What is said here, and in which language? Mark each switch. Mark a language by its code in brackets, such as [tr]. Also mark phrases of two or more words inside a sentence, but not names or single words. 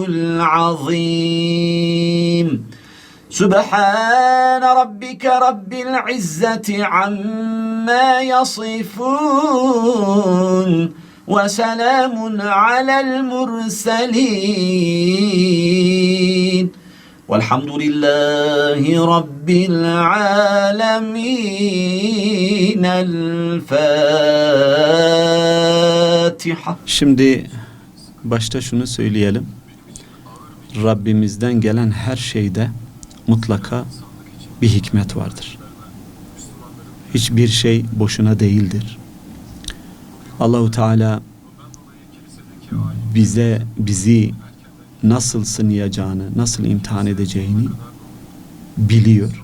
[ar] العظيم سبحان ربك رب العزة عما يصفون وسلام على المرسلين والحمد لله رب العالمين الفاتحة. [tr] Şimdi başta şunu söyleyelim. Rabbimizden gelen her şeyde mutlaka bir hikmet vardır. Hiçbir şey boşuna değildir. Allahu Teala bizi nasıl sınayacağını, nasıl imtihan edeceğini biliyor.